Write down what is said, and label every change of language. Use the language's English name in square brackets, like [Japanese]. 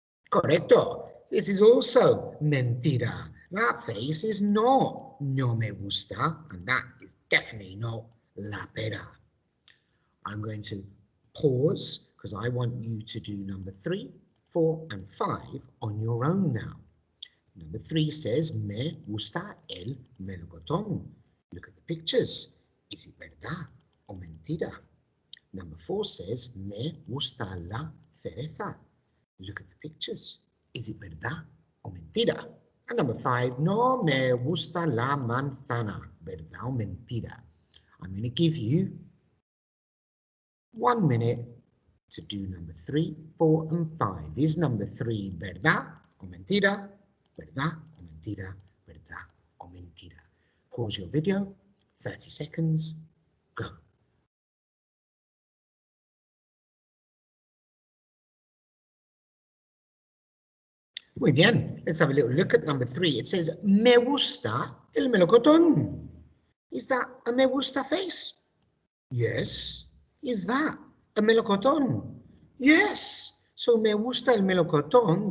[English] Correcto. [Spanish] This is also mentira. [English] That face is not [Spanish] no me gusta [English] and that is definitely not [Spanish] la pera. [English] I'm going to pause because I want you to do number 3, 4 and 5 on your own now. Number 3 says, [Spanish] me gusta el melocotón. [English] Look at the pictures. Is it [Spanish] verdad o mentira? [English] Number 4 says, [Spanish] me gusta la cereza. [English] Look at the pictures. Is it [Spanish] verdad o mentira? [English] And number 5, [Spanish] no me gusta la manzana. Verdad o mentira? [English] I'm going to give you 1 minute to do number 3, 4 and 5. Is number 3 [Spanish] verdad o mentira? Verdad o mentira? [English] Verdad o mentira? Pause your video. 30 seconds. Go. [Spanish] Muy bien. [English] Let's have a little look at number 3. [Spanish] It says, me gusta el melocotón. [English] Is that a [Spanish] me gusta [English] face? Yes. [Spanish] Is that a melocotón? Yes. [English] So [Spanish] me gusta el melocotón.